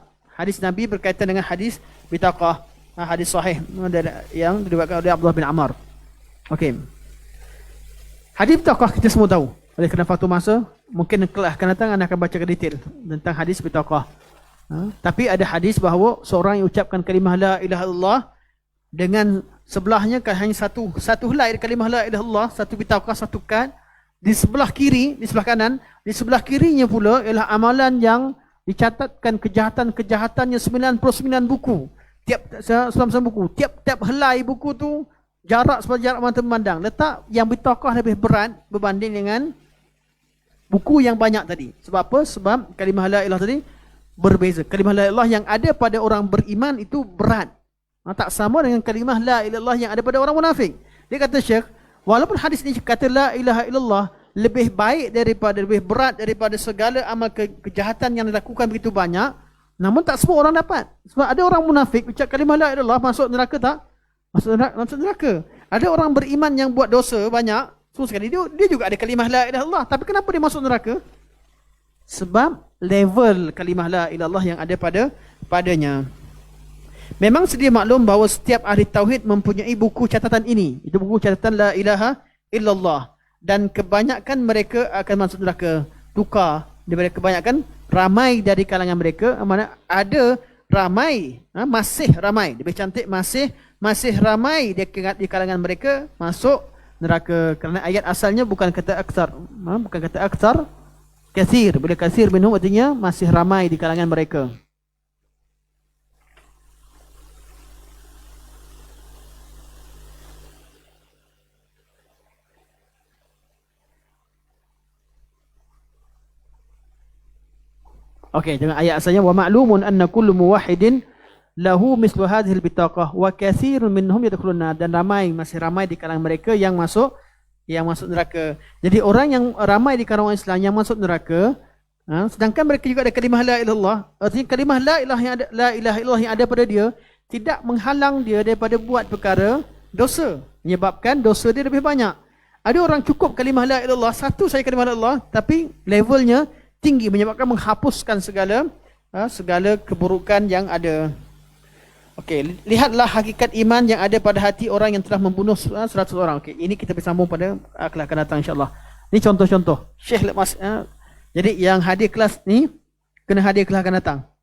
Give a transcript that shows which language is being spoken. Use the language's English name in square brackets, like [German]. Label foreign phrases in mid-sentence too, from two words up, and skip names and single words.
[Malay] Hadis Nabi berkaitan dengan hadis bitaqah, hadis sahih yang diriwayatkan oleh Abdullah bin Ammar. Okey. Hadis bitaqah kita semua tahu. Oleh kerana faktor masa, mungkin kelas akan datang anda akan baca ke detail tentang hadis bitaqah. Tapi ada hadis bahawa seorang yang ucapkan kalimah [Arabic] لا إله إلا الله [Malay] dengan sebelahnya kan hanya satu helai kalimah [Arabic] لا إله إلا الله, [Malay] satu bitaqah, satu kad. Di sebelah kiri, di sebelah kanan, di sebelah kirinya pula ialah amalan yang dicatatkan kejahatan-kejahatannya 99 buku. Tiap buku, tiap helai buku tu jarak seperti jarak mata memandang. Letak yang bitaqah lebih berat berbanding dengan buku yang banyak tadi. Sebab apa? Sebab kalimah [Arabic] لا إله [Malay] tadi berbeza. Kalimah [Arabic] لا إله [Malay] yang ada pada orang beriman itu berat. Tak sama dengan kalimah [Arabic] لا إله [Malay] yang ada pada orang munafik. Dia kata Syekh, walaupun hadis ini kata [Arabic] لا إله إلا الله [Malay] lebih baik lebih berat daripada segala amal kejahatan yang dilakukan begitu banyak, namun tak semua orang dapat. Sebab ada orang munafik ucap kalimah [Arabic] لا إله إلا الله [Malay] masuk neraka tak? Masuk neraka. Ada orang beriman yang buat dosa banyak, semua sekali dia juga ada kalimah [Arabic] لا إله إلا الله, [Malay] tapi kenapa dia masuk neraka? Sebab level kalimah [Arabic] لا إله إلا الله [Malay] yang ada padanya. Memang sedia maklum bahawa setiap ahli tauhid mempunyai buku catatan ini. Itu buku catatan [Arabic] لا إله إلا الله. [Malay] Dan kebanyakan mereka akan masuk neraka. Tukar daripada kebanyakan, ramai dari kalangan mereka, mana ada ramai, masih ramai, lebih cantik masih ramai di kalangan mereka masuk neraka. Kerana ayat asalnya bukan kata aksar, bukan kata aksar, kathir. Bila [Arabic] كثير منهم [Malay] artinya masih ramai di kalangan mereka. Okey, dengan ayat asalnya [Arabic] ومعلوم أن كل موحد له مثل هذه البطاقة وكثير منهم يدخلون, [Malay] dan masih ramai di kalangan mereka yang masuk neraka. Jadi orang yang ramai di kalangan orang Islam yang masuk neraka, sedangkan mereka juga ada kalimah [Arabic] لا إله إلا الله. [Malay] Artinya kalimah [Arabic] لا إله إلا الله [Malay] yang ada pada dia tidak menghalang dia daripada buat perkara dosa, menyebabkan dosa dia lebih banyak. Ada orang cukup kalimah [Arabic] لا إله إلا الله, [Malay] satu saja kalimah [Arabic] لا إله إلا الله, [Malay] tapi levelnya tinggi, menyebabkan menghapuskan segala keburukan yang ada. Okey, lihatlah hakikat iman yang ada pada hati orang yang telah membunuh 100 orang. Okey, ini kita bersambung pada kelas akan datang insya-Allah. Ini contoh-contoh. Syekh lepas jadi yang hadir kelas ni kena hadir kelas akan datang.